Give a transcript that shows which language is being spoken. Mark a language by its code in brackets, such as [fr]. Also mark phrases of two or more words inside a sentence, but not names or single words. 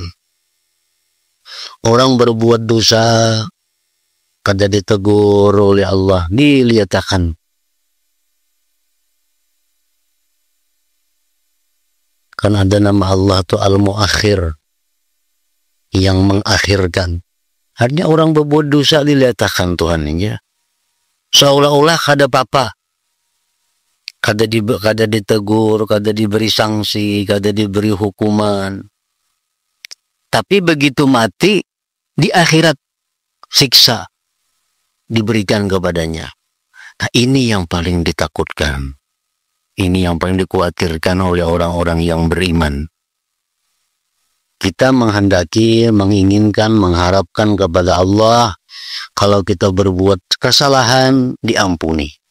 [id] Orang berbuat dosa, kada ditegur oleh Allah, dilihatkan. Kan ada nama Allah itu Al-Muakhir, yang mengakhirkan. Artinya orang berbuat dosa dilihatkan Tuhan ya. Seolah-olah kada apa-apa. Kada ditegur, kada diberi sanksi, kada diberi hukuman. Tapi begitu mati, di akhirat siksa diberikan kepadanya. Nah, ini yang paling ditakutkan. Ini yang paling dikhawatirkan oleh orang-orang yang beriman. Kita menghendaki, menginginkan, mengharapkan kepada Allah, kalau kita berbuat kesalahan, diampuni.